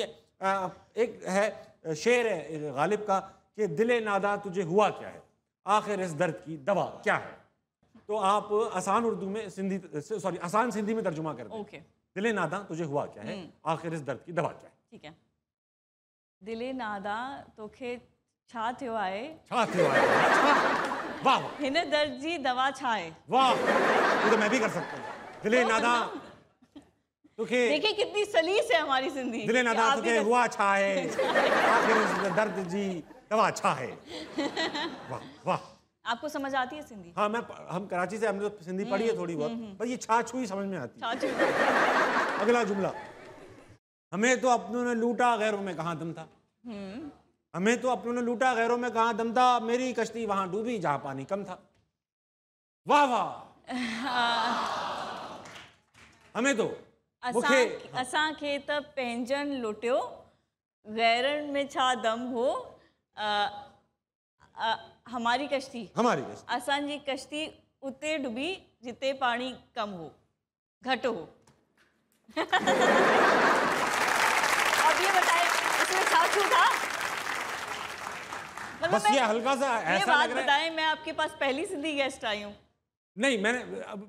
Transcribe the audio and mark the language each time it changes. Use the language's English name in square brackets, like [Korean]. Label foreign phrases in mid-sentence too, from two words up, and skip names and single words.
[Urdu] ایک ہے شعر ہے غالب کا کہ دلِ ناداں تجھے ہوا کیا ہے، آخر اس درد کی دوا کیا ہے. تو آپ آسان اردو میں سندھی، سوری آسان سندھی میں ترجمہ کر دیں. ओके دلِ ناداں تجھے ہوا کیا ہے، آخر اس درد کی دوا کیا ہے. ٹھیک ہے. [Sindhi] दिले नादा तोखे छा थियो आहे, छा थियो आहे, वाह वाह हिन दर्द जी दवा छा आहे। [Urdu] वाह, یہ تو میں بھی کر سکتا ہوں. [Sindhi] दिले नादा तुखे, [Urdu] دیکھیے کتنی سلیس ہے ہماری سندھی. [Sindhi] दिले नादा [Urdu] आप भी [Sindhi] तुखे [Urdu] कर- ہوا چھا ہے، آخر اس درد جی دوا چھا ہے. واہ واہ. آپ کو سمجھ آتی ہے سندھی? ہاں، ہم کراچی سے، ہم نے تو سندھی پڑھی ہے تھوڑی بہت، پر یہ چھا چھوئی سمجھ میں آتی ہے. [Sindhi] छा थियो। [Urdu] اگلا جملہ، ہمیں تو اپنوں نے لوٹا غیروں میں کہاں دم تھا. ہمیں تو اپنوں نے لوٹا غیروں میں کہاں دم تھا، میری کشتی وہاں ڈوبی جہاں پانی کم تھا. واہ واہ۔ ہمیں تو [Sindhi] असांखे त पंहिंजनि लुटियो, गैरनि में छा दम हो। [Urdu] ہماری کشتی [Sindhi] असांजी कश्ती उते डुबी जिते पानी कम हो, घट हो। [Urdu] اب یہ بتائیں اس میں چھا چھو تھا? मतलब بس یہ ہلکا سا ये ऐसा बात لگ رہا ہے. بتائیں، میں آپ کے پاس پہلی سندھی گیسٹ آئی ہوں. نہیں، میں نے اب